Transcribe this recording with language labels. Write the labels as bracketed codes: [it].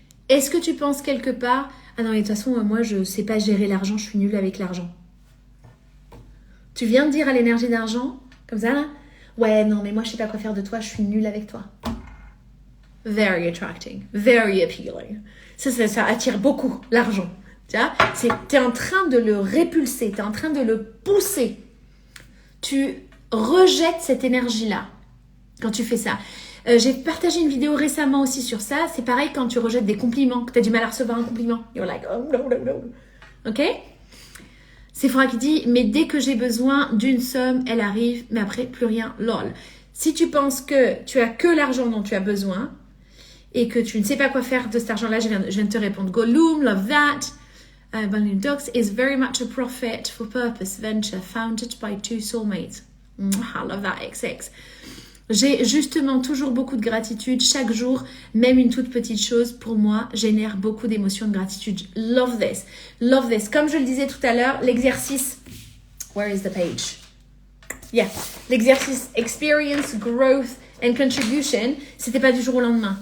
[fr] Est-ce que tu penses quelque part « Ah non, mais de toute façon, moi, je ne sais pas gérer l'argent, je suis nulle avec l'argent. » Tu viens de dire à l'énergie d'argent, comme ça, là, « Ouais, non, mais moi, je ne sais pas quoi faire de toi, je suis nulle avec toi. » [en] very attracting, very appealing. [fr] Ça attire beaucoup l'argent. Tu vois, t'es en train de le répulser, t'es en train de le pousser. Tu rejettes cette énergie-là quand tu fais ça. J'ai partagé une vidéo récemment aussi sur ça. C'est pareil quand tu rejettes des compliments, que tu as du mal à recevoir un compliment. [en] You're like, oh no, no, no. [fr] Ok? Sephora qui dit, mais dès que j'ai besoin d'une somme, elle arrive, mais après, plus rien. Lol. Si tu penses que tu as que l'argent dont tu as besoin et que tu ne sais pas quoi faire de cet argent-là, je viens de te répondre. [en] Gollum, love that. Balloon Docs is very much a profit for purpose venture founded by two soulmates. I love that, XX. [fr] J'ai justement toujours beaucoup de gratitude chaque jour, même une toute petite chose pour moi génère beaucoup d'émotions de gratitude. [en] Love this, love this. [fr] Comme je le disais tout à l'heure, l'exercice, [en] where is the page? [fr] Yeah, l'exercice [en] experience, growth and contribution, [fr] c'était pas du jour au lendemain.